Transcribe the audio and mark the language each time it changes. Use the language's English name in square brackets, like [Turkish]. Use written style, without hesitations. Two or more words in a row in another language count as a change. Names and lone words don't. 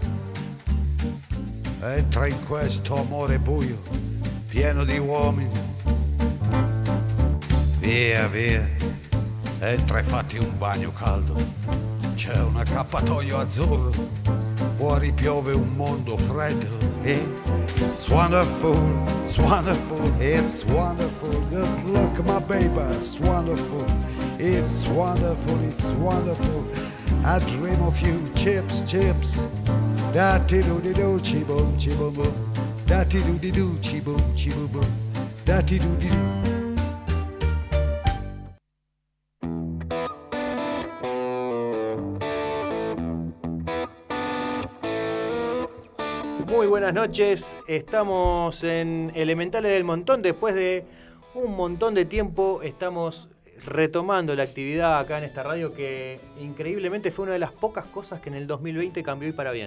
[Italian] Entra in questo amore buio, pieno di uomini. Via, via, entra e fatti un bagno caldo. C'è un accappatoio azzurro, fuori piove un mondo freddo. [English] It's wonderful, it's wonderful, it's wonderful. Good luck my baby, it's wonderful, it's wonderful, it's wonderful. I dream of you. Chips, chips. Da-ti-do-di-do, chi-boom, chi-boom-boom. Da-ti-do-di-do, chi-boom, chi-boom-boom. Da-ti-do-di-do. [Spanish] Muy buenas noches, estamos en Elementales del Montón. Después de un montón de tiempo estamos retomando la actividad acá en esta radio, que increíblemente fue una de las pocas cosas que en el 2020 cambió y para bien.